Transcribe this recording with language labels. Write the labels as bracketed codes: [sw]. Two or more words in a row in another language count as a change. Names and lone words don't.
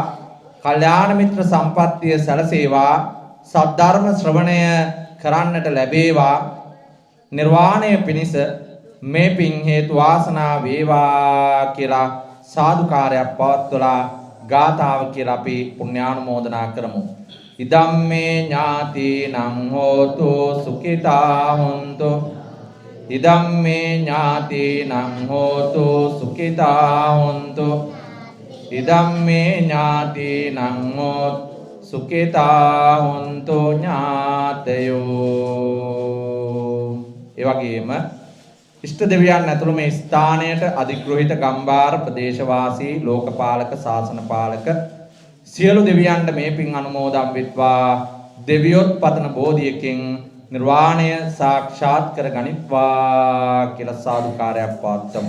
[si] කල්යාණ මිත්‍ර සම්පත්තිය සැලසේවා. සද්ධර්ම ශ්‍රවණය කරන්නට ලැබේවා. නිර්වාණය පිණිස මේ පින් හේතු වාසනා වේවා කියලා සාදුකාරයක් පවත්වලා ගාථාව කියලා අපි පුණ්‍යානුමෝදනා කරමු. [pi] ඉදම්මේ ඥාතිනං හෝතු සුඛිතා හොන්තු ඉදම්මේ ඥාතිනං හෝතු සුඛිතා හොන්තු ඉදම්මේ ඥාතිනං හෝතු සුඛිතා හොන්තු ඥාතයෝ. [si] ඒ වගේම ඉෂ්ට දෙවියන් ඇතුළු මේ ස්ථානයට අධිග්‍රහිත ගම්බාර ප්‍රදේශවාසී ලෝකපාලක ශාසන පාලක සියලු දෙවියන්ට මේ පින් අනුමෝදන් වෙත්වා දෙවියොත් පතන බෝධියකින් නිර්වාණය සාක්ෂාත් කර ගනිත්වා කියලා සාදුකාරයක් පවත්වමු.